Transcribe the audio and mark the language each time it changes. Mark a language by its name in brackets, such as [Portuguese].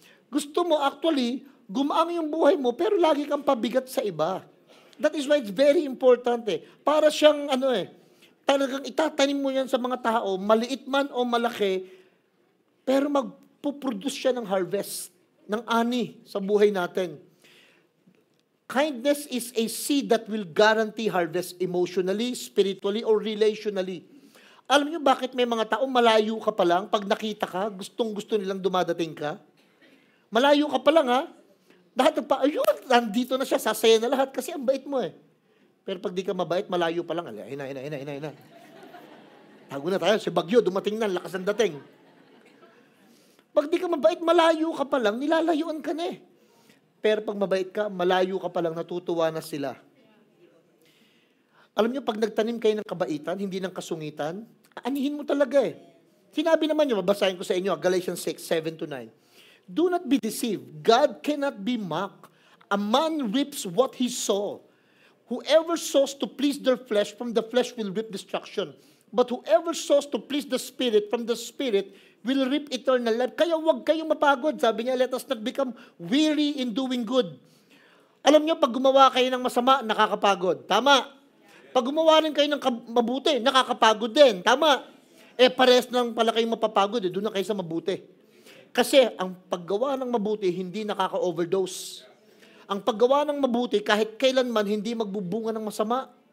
[Filipino] Gusto mo actually, gumaang yung buhay mo, pero lagi kang pabigat sa iba. [English] That is why it's very important [Filipino] Para siyang talagang itatanim mo yan sa mga tao, maliit man o malaki, pero magpuproduce siya ng harvest, ng ani sa buhay natin. [English] Kindness is a seed that will guarantee harvest emotionally, spiritually, or relationally. [Filipino] Alam niyo bakit may mga tao malayo ka pa lang, pag nakita ka, gustong-gusto nilang dumadating ka? Malayo ka pa lang Lahat ayun, nandito na siya, sasaya na lahat kasi ang bait mo Pero pag di ka mabait, malayo pa lang, ina. Tago na tayo, si Bagyo, dumating na, lakas ang dating. Pag di ka mabait, malayo ka pa lang, nilalayuan ka na Pero pag mabait ka, malayo ka pa lang, natutuwa na sila. Alam niyo, pag nagtanim kayo ng kabaitan, hindi ng kasungitan, anihin mo talaga eh. Sinabi naman niyo, babasahin ko sa inyo, Galatians 6:7-9. [English] Do not be deceived. God cannot be mocked. A man reaps what he sow. Whoever sows to please their flesh, from the flesh will reap destruction. But whoever sows to please the Spirit, from the Spirit will reap eternal life. [Filipino] Kaya huwag kayong mapagod. Sabi niya, [English] let us not become weary in doing good. [Filipino] Alam niyo, pag gumawa kayo ng masama, nakakapagod. Tama. Pag gumawa rin kayo ng mabuti, nakakapagod din. Tama. Parehas lang pala kayong mapapagod. Doon na kayo sa mabuti. Kasi ang paggawa ng mabuti, hindi nakaka-overdose. Ang paggawa ng mabuti, kahit kailanman, hindi magbubunga ng masama.